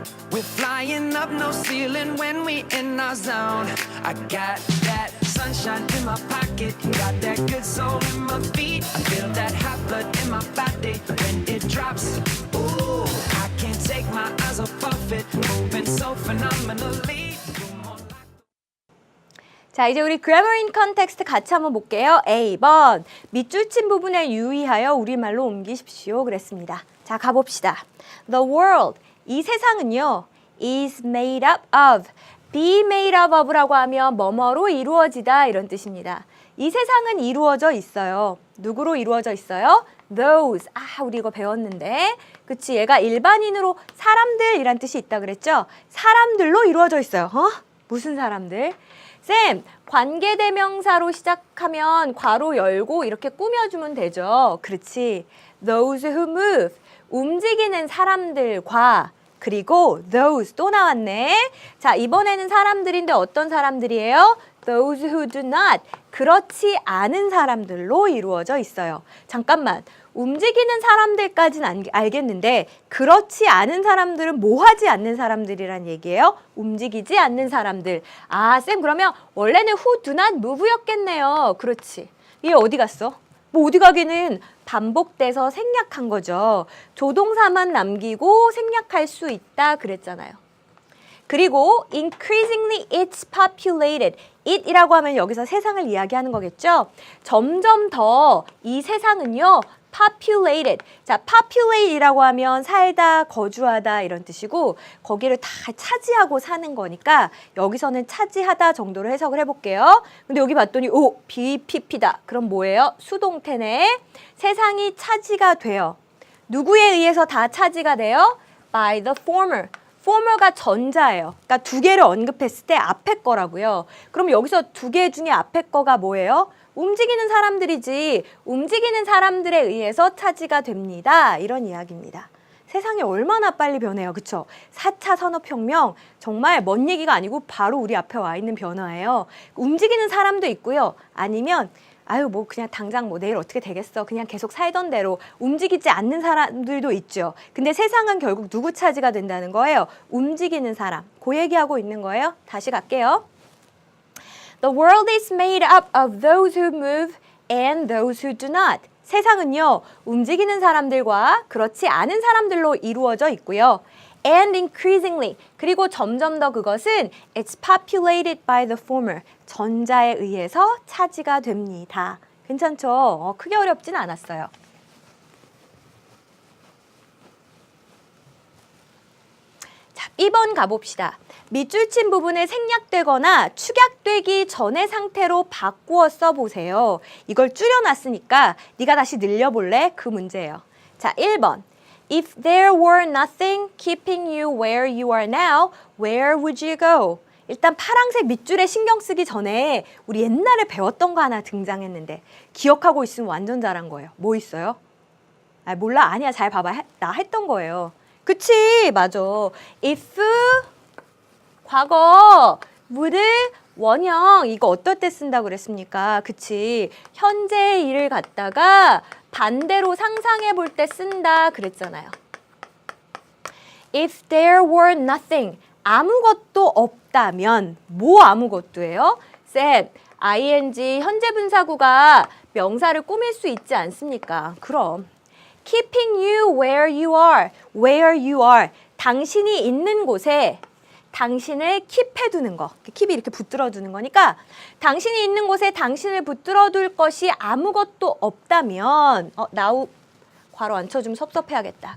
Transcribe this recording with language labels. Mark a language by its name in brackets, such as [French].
[English] We're flying up no ceiling when we in our zone. I got that sunshine in my pocket, got that good soul in my feet. I feel that hot blood in my body when it drops. Ooh, I can't take my eyes off of it, moving so phenomenally. [Korean] 자, 이제 우리 [English] grammar in context [Korean] 같이 한번 볼게요. A번, 밑줄 친 부분에 유의하여 우리말로 옮기십시오. 그랬습니다. 자, 가봅시다. [English] The world, [Korean] 이 세상은요, [English] is made up of, be made up of [Korean] 라고 하면 뭐뭐로 이루어지다 이런 뜻입니다. 이 세상은 이루어져 있어요. 누구로 이루어져 있어요? Those. 아, 우리 이거 배웠는데. 그치, 얘가 일반인으로 사람들이란 뜻이 있다 그랬죠? 사람들로 이루어져 있어요. 무슨 사람들? 쌤, 관계대명사로 시작하면 괄호 열고 이렇게 꾸며주면 되죠. 그렇지. [English] Those who move. [Korean] 움직이는 사람들과 그리고 those 또 나왔네. 자, 이번에는 사람들인데 어떤 사람들이에요? [English] Those who do not. [Korean] 그렇지 않은 사람들로 이루어져 있어요. 잠깐만. 움직이는 사람들까지는 알겠는데 그렇지 않은 사람들은 뭐 하지 않는 사람들이란 얘기예요? 움직이지 않는 사람들. 아, 쌤 그러면 원래는 [English] who do not move [Korean] 였겠네요. 그렇지. 얘 어디 갔어? 뭐 어디 가기는 반복돼서 생략한 거죠. 조동사만 남기고 생략할 수 있다 그랬잖아요. 그리고 [English] increasingly it's populated. [Korean] it이라고 하면 여기서 세상을 이야기하는 거겠죠. 점점 더 이 세상은요. populated. 자, populate이라고 하면 살다, 거주하다 이런 뜻이고 거기를 다 차지하고 사는 거니까 여기서는 차지하다 정도로 해석을 해볼게요. 근데 여기 봤더니 오, BPP다. 그럼 뭐예요? 수동태네. 세상이 차지가 돼요. 누구에 의해서 다 차지가 돼요? [English] By the former. [Korean] former가 전자예요. 그러니까 두 개를 언급했을 때 앞에 거라고요. 그럼 여기서 두 개 중에 앞에 거가 뭐예요? 움직이는 사람들이지 움직이는 사람들에 의해서 차지가 됩니다. 이런 이야기입니다. 세상이 얼마나 빨리 변해요. 그쵸? 4차 산업혁명 정말 먼 얘기가 아니고 바로 우리 앞에 와 있는 변화예요. 움직이는 사람도 있고요. 아니면 아유 뭐 그냥 당장 뭐 내일 어떻게 되겠어. 그냥 계속 살던 대로 움직이지 않는 사람들도 있죠. 근데 세상은 결국 누구 차지가 된다는 거예요? 움직이는 사람. 그 얘기하고 있는 거예요. 다시 갈게요. [English] The world is made up of those who move and those who do not. [Korean] 세상은요, 움직이는 사람들과 그렇지 않은 사람들로 이루어져 있고요. [English] And increasingly, [Korean] 그리고 점점 더 그것은 [English] it's populated by the former. [Korean] 전자에 의해서 차지가 됩니다. 괜찮죠? 크게 어렵진 않았어요. 자, 2번 가봅시다. 밑줄 친 부분을 생략되거나 축약되기 전의 상태로 바꾸어 써보세요. 이걸 줄여놨으니까 네가 다시 늘려볼래? 그 문제예요. 자, 1번. [English] If there were nothing keeping you where you are now, where would you go? [Korean] 일단 파란색 밑줄에 신경 쓰기 전에 우리 옛날에 배웠던 거 하나 등장했는데 기억하고 있으면 완전 잘한 거예요. 뭐 있어요? 아, 몰라. 아니야. 잘 봐봐. 나 했던 거예요. 그치? 맞아. If 과거, would, 원형 이거 어떨 때 쓴다고 그랬습니까? 그치? 현재의 일을 갖다가 반대로 상상해 볼 때 쓴다 그랬잖아요. [English] If there were nothing, [Korean] 아무것도 없다면 뭐 아무것도예요? 쌤, ing 현재 분사구가 명사를 꾸밀 수 있지 않습니까? 그럼 [English] keeping you where you are, where you are, [Korean] 당신이 있는 곳에 당신을 킵해두는 거. 킵이 이렇게 붙들어두는 거니까 당신이 있는 곳에 당신을 붙들어둘 것이 아무것도 없다면 now 괄호 안 쳐주면 섭섭해야겠다.